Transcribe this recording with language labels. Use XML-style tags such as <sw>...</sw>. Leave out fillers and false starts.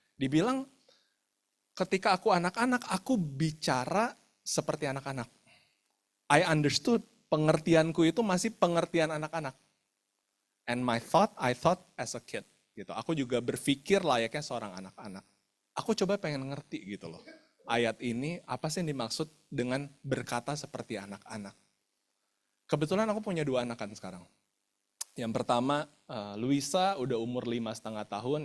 <id>Dibilang ketika aku anak-anak, aku bicara seperti anak-anak.</id> <en>I understood,</en> <id>pengertianku itu masih pengertian anak-anak.</id> <en>And my thought, I thought as a kid.</en> <id>Gitu. Aku juga berpikir layaknya seorang anak-anak. Aku coba pengen ngerti gitu loh. Ayat ini apa sih yang dimaksud dengan berkata seperti anak-anak. Kebetulan aku punya 2 anak kan sekarang. Yang pertama, Luisa udah umur 5,5 tahun.</id>